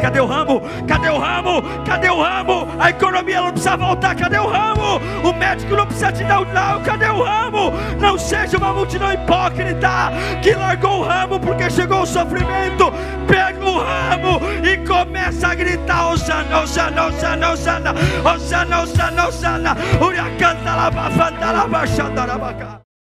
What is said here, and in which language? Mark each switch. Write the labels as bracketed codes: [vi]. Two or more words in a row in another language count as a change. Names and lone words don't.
[pt] Cadê o ramo? Cadê o ramo? Cadê o ramo? A economia não precisa voltar. Cadê o ramo? O médico não precisa te dar o não. Cadê o ramo? Não seja uma multidão hipócrita que largou o ramo porque chegou o sofrimento. Pega o ramo e começa a gritar: Osana, Osana, Osana, Osana, Osana, Osana, Osana, Uriacanta, Labafanta, Labachanda, Labaca.